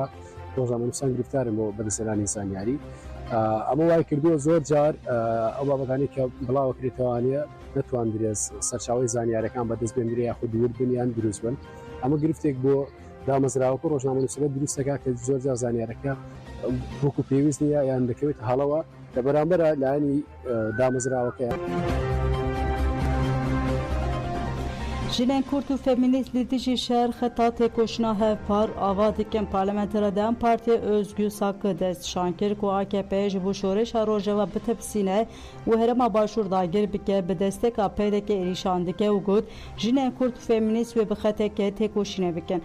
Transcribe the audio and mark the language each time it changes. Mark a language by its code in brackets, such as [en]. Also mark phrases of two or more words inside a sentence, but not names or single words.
[ckb] ڕۆژنامەنووسان گرفتارن بۆ بەدەستێنانی زانیاری ئەمە وای کردووە زۆر جار ئەو بابەتانی کە بڵاوەکرێتوانە نەتوان درێت سەرچاوی زانیاریەکان بەدەست بێنرێ یاخود دوور بنیان دروست بن ئەمە گرفتێک بۆ دامەزراوەکە ڕۆژنامەنووسەکە دروستەکە کە زۆر جار زانیارەکە وەکو پێویست نیە یان دەکەوێت هەڵەوە لە بەرامبەرە لایەنی دامەزراوەکە. [ku] Jinên Kurd û feminîst li dijî şer xeta têkoşina hevpar ava dikin parlamentera Dem Partiya Özgür Sakı dest şankir ku AKP ji bo şoreşa rojeva bitepsîne û Herêma Başûr dagir bike bi desteka PDK êrîşan dike û got jinên Kurd û feminîst wê bi xeteke têkoşînê bikin.